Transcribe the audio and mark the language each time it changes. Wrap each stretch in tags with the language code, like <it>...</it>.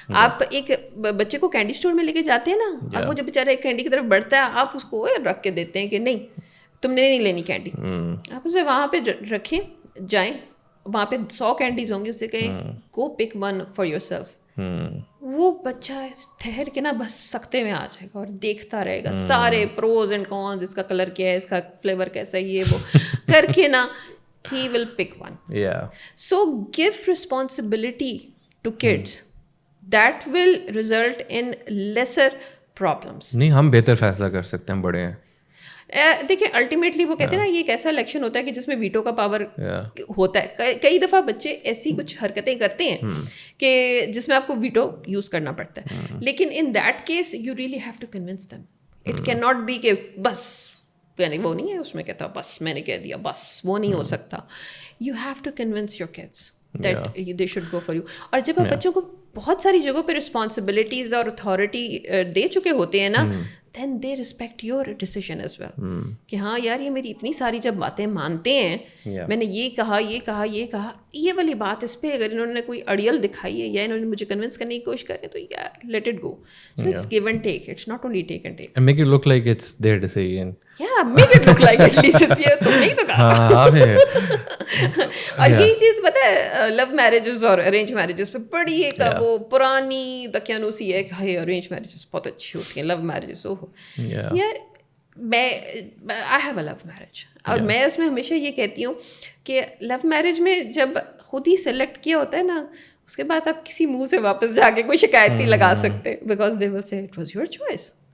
<ur>آپ ایک بچے کو کینڈی اسٹور میں لے کے جاتے ہیں نا, اور وہ جب بیچارہ ایک کینڈی کی طرف بڑھتا ہے آپ اس کو رکھ کے دیتے ہیں کہ نہیں تم نے نہیں لینی کینڈی, آپ اسے وہاں پہ رکھیں, جائیں وہاں پہ 100 کینڈیز ہوں گی, اسے کہیں</ur> <en>Go pick one for yourself.</en> <ur>وہ بچہ ٹھہر کے نا بس سکتے میں آ جائے گا اور دیکھتا رہے گا سارے پروز اینڈ کونز, اس کا کلر کیا ہے, اس کا فلیور کیسا ہے, یہ وہ کر کے نا</ur> <en>he will pick one. So give responsibility to kids. That will result in lesser problems.</en> <ur>نہیں ہم بہتر فیصلہ کر سکتے ہیں, بڑے ہیں. دیکھیں الٹیمیٹلی وہ کہتے ہیں نا یہ ایک ایسا الیکشن ہوتا ہے کہ جس میں ویٹو کا پاور ہوتا ہے. کئی دفعہ بچے ایسی کچھ حرکتیں کرتے ہیں کہ جس میں آپ کو ویٹو یوز کرنا پڑتا ہے, لیکن</ur> <en>In that case you really have to convince them. It can not be</en> <ur>کہ بس یعنی وہ نہیں ہے اس میں کہتا بس میں نے کہہ دیا بس, وہ نہیں ہو سکتا.</ur> <en>You have to convince your kids that they should go for you.</en> <ur>اور جب آپ بچوں کو بہت ساری جگہوں پہ رسپانسبلٹیز اور اتھارٹی دے چکے ہوتے ہیں نا,</ur> <en>then they respect your decision as well.</en> <ur>کہ ہاں یار یہ میری اتنی ساری جب باتیں مانتے ہیں, میں نے یہ کہا یہ کہا یہ کہا, یہ والی بات اس پہ اگر انہوں نے کوئی اڑیل دکھائی ہے یا انہوں نے مجھے کنونس کرنے کی کوشش کری تو یار</ur> <en>Let it go. So it's give and take, it's not only take and take. And make it look like it's their decision. Yeah, make it look like at least it's</en> <ur>یہ تم نہیں تو کہا. اور یہی چیز پتہ ہے لو میرجز اور ارینج میرجز پہ بڑی ایک وہ پرانی دقیانوسی ہے کہ ہائی ارینج میرجز بہت اچھی ہوتی ہیں, لو میرجز اوہ یار میں</ur> <en>I have a love marriage,</en> <ur>اور میں اس میں ہمیشہ یہ کہتی ہوں کہ لو میرج میں جب خود ہی سلیکٹ کیا ہوتا ہے نا, اس کے بعد آپ کسی منہ سے واپس جا کے کوئی شکایت نہیں لگا سکتے,</ur> <en>Because they will سے it was your choice.</en>